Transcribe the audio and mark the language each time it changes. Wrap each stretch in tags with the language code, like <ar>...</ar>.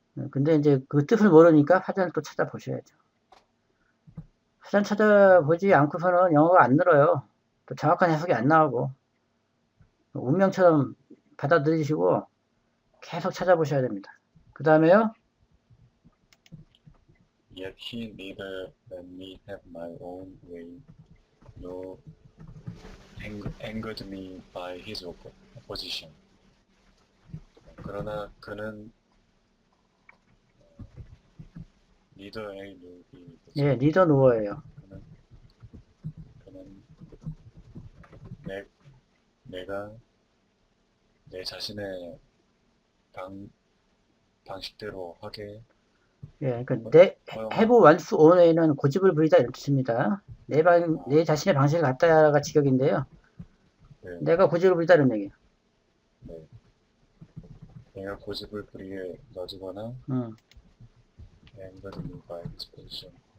<ko>근데 이제 그 뜻을 모르니까 사전을 또 찾아보셔야죠. 사전 찾아보지 않고서는 영어가 안 늘어요. 또 정확한 해석이 안 나오고 운명처럼 받아들이시고 계속 찾아보셔야 됩니다. 그 다음에요.</ko> <en>Yet he neither let me have my own way, nor angered me by his opposition.</en> <ko>그러나 그는 리더의 룩이 예, 리더 노어예요. 그는 내가 내 자신의 방식대로 하게 예, 그러니까</ko> <en>have once own way</en> <ko>는 고집을 부리다 이런 뜻입니다. 내 자신의 방식을 갖다가 직역인데요. 네, 내가 고집을 부리다 이런 얘기예요. 네. 내가 고집을 부리게 놔주거나</ko> <en>angered me by his position.</en>